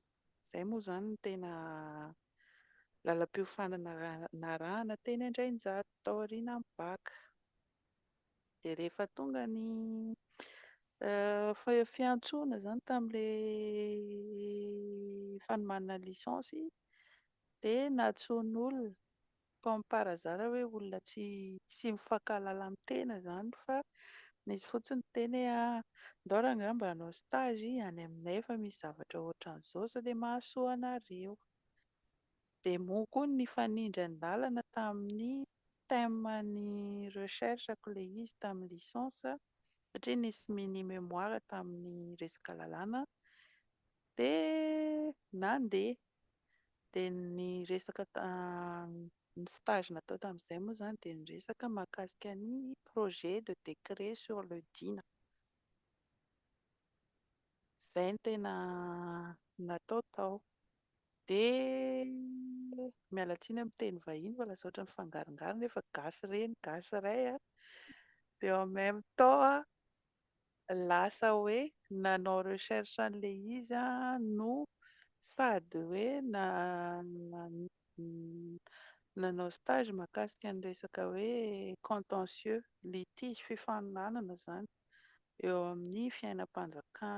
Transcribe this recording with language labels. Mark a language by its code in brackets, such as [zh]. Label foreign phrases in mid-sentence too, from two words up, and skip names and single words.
[mg] Izay moa izany no tena lalam-piofanana narahana teny Andrainjato tao aorian'ny BAC. Dia rehefa tonga ny fiantsoana izany tamin'ilay fanomanana lisansy dia natsoin'olona [fr] comme par hasard [mg] hoe olona tsy mifankahalala amin'ny tena izany fa nisy fotsiny teny andao angamba hanao stage any aminay fa misy zavatra ohatran'izao sao dia mahasoa anareo. Dia moa koa ny fanindry an-dalana tamin'ny thème-ny recherche-ko ilay izy tamin'ny licence satria nisy [fr] mini mémoire [mg] tamin'ny resaka lalàna dia nandeha. Dia ny resaka ny stage natao tamin'izay moa izany dia ny resaka mahakasika ny [fr] projet de décret sur le DINA. [mg] Izay no tena natao tao. Dia miala tsiny amin'ny teny vahiny fa lasa ohatran'ny fangarongaro nefa gasy reny, gasy iray dia [fr] en même temps [mg] lasa hoe nanao recherche an'ilay izy no sady hoe nanao stage mahakasika ny resaka hoe [fr] contentieux, litige [mg] fifaninanana izany eo amin'ny fiainam-panjakana.